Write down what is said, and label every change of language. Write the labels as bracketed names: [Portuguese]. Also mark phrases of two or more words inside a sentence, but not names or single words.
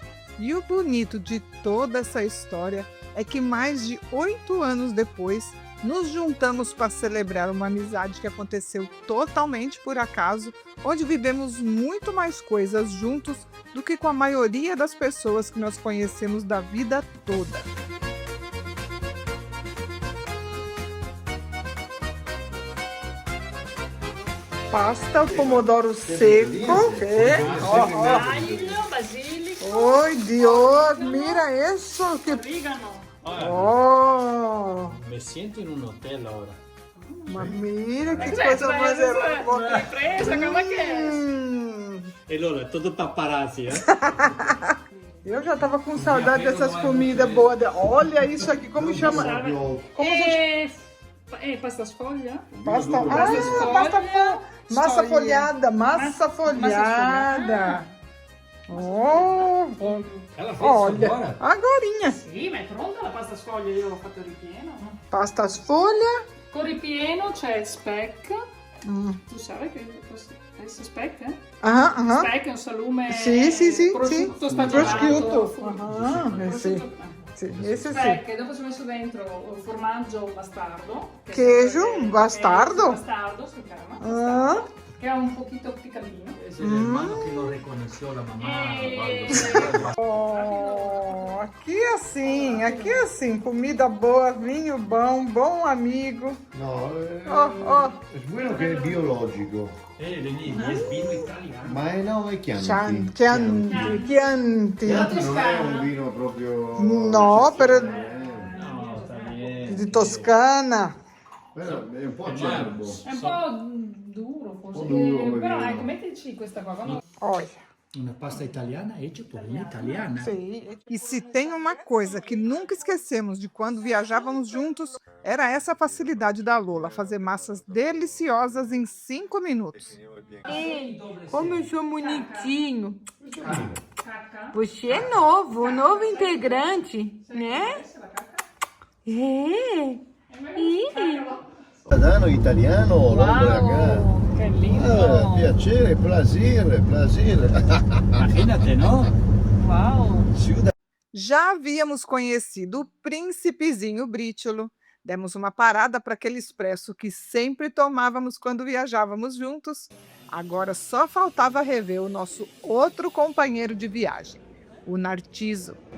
[Portuguese] E o bonito de toda essa história é que mais de 8 anos depois, nos juntamos para celebrar uma amizade que aconteceu totalmente por acaso, onde vivemos muito mais coisas juntos do que com a maioria das pessoas que nós conhecemos da vida toda. Pasta ao pomodoro seco. Oi, Dios, mira isso. Que... Oh, [Spanish] Me siento en un hotel ahora. [Portuguese] mas mira que coisa mais hermosa. Presa, como é que é? E Lola, todo paparazzi, Eu já tava com saudade dessas comidas boas. Olha isso aqui, como chama? Como gente... [Italian] Pasta sfoglia? [Portuguese] Pasta, massa folhada, massa folhada. Oh, Ela fez olha, agorinha. [Italian] Sì, ma è pronta la pasta sfoglia, io l'ho fatto ripieno. Pasta sfoglia. Con ripieno c'è speck. Tu sai che questo speck, eh? Speck è un salume prosciutto stagionato. Prosciutto. Prosciutto. [Portuguese] Esse [Italian] Speck, e dopo ci ho messo dentro formaggio bastardo. [Portuguese] Queijo bastardo. [Italian] Bastardo si chiama. Che è un pochino piccantino. [Spanish] Es el hermano que lo reconoció la mamá. [Portuguese] Oh, aqui assim, comida boa, vinho bom, bom amigo. [Italian] No, Oh, è buono che è biologico. [Spanish] Lenny, es vino italiano. [Italian] Ma è Chianti. Chianti. Chianti non è un vino proprio... No, però [Spanish] No, está bien. [Italian] di Toscana. Però è un po' acerbo. È un po' duro forse. Però ecco, mettici questa qua. Quando... [Portuguese] Olha. [Spanish] Una pasta italiana hecha por una italiana. [Portuguese] E se tem uma coisa que nunca esquecemos de quando viajávamos juntos, era essa facilidade da Lola, fazer massas deliciosas em 5 minutos. Ei, como eu sou bonitinho. Você é novo integrante, né? É. [Italian] Italiano, italiano, Wow, che lindo! piacere, [French] plaisir. [Spanish] Imagínate, ¿no? Wow! [Portuguese] Já havíamos conhecido o príncipezinho Brítolo, demos uma parada para aquele expresso que sempre tomávamos quando viajávamos juntos. Agora só faltava rever o nosso outro companheiro de viagem, o Narciso.